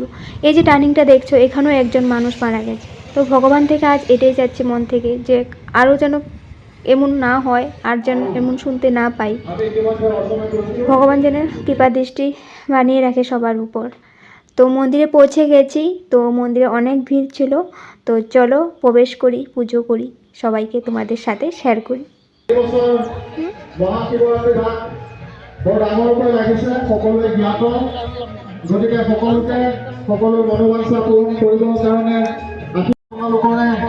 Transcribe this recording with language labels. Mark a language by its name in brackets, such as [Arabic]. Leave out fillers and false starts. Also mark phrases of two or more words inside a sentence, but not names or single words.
[Bangla] এই যে টার্নিংটা দেখছো, এখানেও একজন মানুষ মারা গেছে, তো ভগবান থেকে আজ এটাই যাচ্ছে মন থেকে, যে আরও যেন এমন না হয়, আর যেন এমন শুনতে না পাই। ভগবান যেন কৃপা দৃষ্টি বানিয়ে রাখে সবার উপর। তো মন্দিরে পৌঁছে গেছি, তো মন্দিরে অনেক ভিড় ছিল, তো চলো প্রবেশ করি, পুজো করি, সবাইকে তোমাদের সাথে শেয়ার করি। [Assamese] গতিকে সকলোকে সকলো মনোবাঞ্ছা পূৰণ কৰিবৰ কাৰণে আপোনালোকৰে